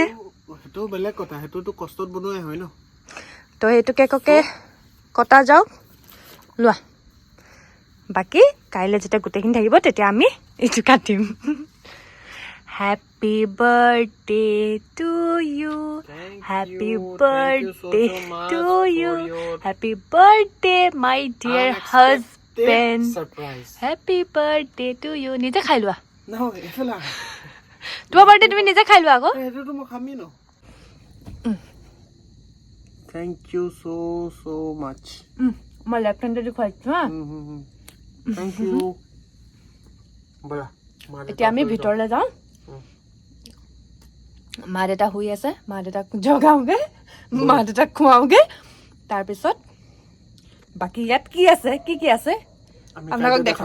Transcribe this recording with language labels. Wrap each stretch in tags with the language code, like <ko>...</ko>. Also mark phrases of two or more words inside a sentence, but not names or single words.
<as>সেইটো বেলেগ কথা সেইটোতো কষ্টত বনোৱাই হয় ন তো সেইটো কেককে কটা যাওক লোৱা বাকী কাইলৈ যেতিয়া গোটেইখিনি থাকিব তেতিয়া আমি এইটো কাটিম</as> <en>Happy birthday to you. Happy birthday to you. Happy birthday, my dear husband.</en> <as>পেন সারপ্রাইজ</as> <en>happy birthday to you</en> <as>নিজে খাই লোৱা না এফালা তোমাৰ বাৰ্থডে তুমি নিজে খাই লোৱা আকৌ এটো মই খামি ন</as> <en>thank you so much</en> <as>মই লেফট হেণ্ডেদি খুৱাইছো হা</as> <en>thank you</en> <as>বলা এতিয়া আমি ভিতৰলৈ যাওঁ মা দেউতা শুই আছে মা দেউতাক জগাওঁগে মা দেউতাক খুৱাওঁগে তাৰপিছত বাকী ইয়াত কি আছে কি আছে আপোনালোকক দেখাম</as>